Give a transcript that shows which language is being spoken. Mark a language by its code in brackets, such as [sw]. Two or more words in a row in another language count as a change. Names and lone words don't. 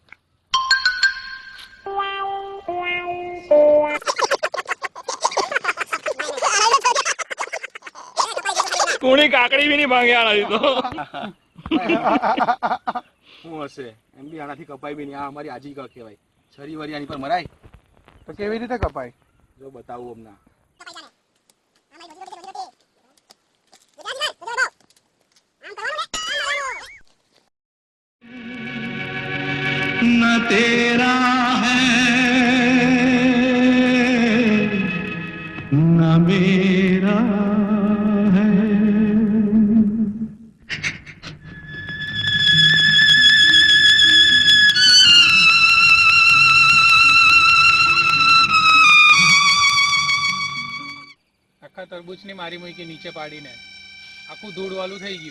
[gu] કોણી કાકડી બી નહીં ભાંગ્યા નથી તો. શું હશે એમ બી આનાથી કપાય બી નહીં. આ અમારી આજી કહેવાય. છરી વરી આની પર મરાય તો કેવી રીતે કપાય? જો બતાવું હમણાં. [hi] न तेरा है न मेरा है. [gu] આખા તરબૂચ ની મારી મૂકી નીચે પાડીને આખું ધૂળ વાળું થઈ ગયું.